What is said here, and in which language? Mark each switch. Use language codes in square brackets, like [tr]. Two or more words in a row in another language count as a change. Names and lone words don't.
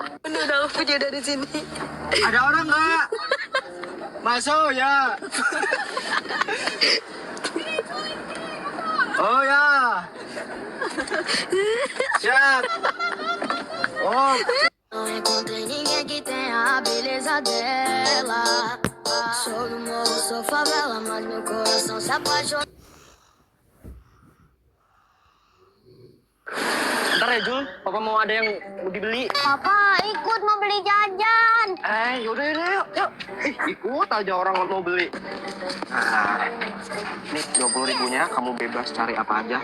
[id] Udah punya dari sini. Ada orang nggak? Masuk ya. Oh ya. Siap. Oh. [pt] Não encontrei ninguém que tenha a beleza dela. Sou do morro, sou favela, mas meu coração se apaixonou. [id] Ntar ya Jul, papa mau ada yang mau dibeli. Papa, ikut mau beli jajan. Yaudah yuk. Ikut aja orang mau beli. Nah, nih 20.000-nya kamu bebas cari apa aja.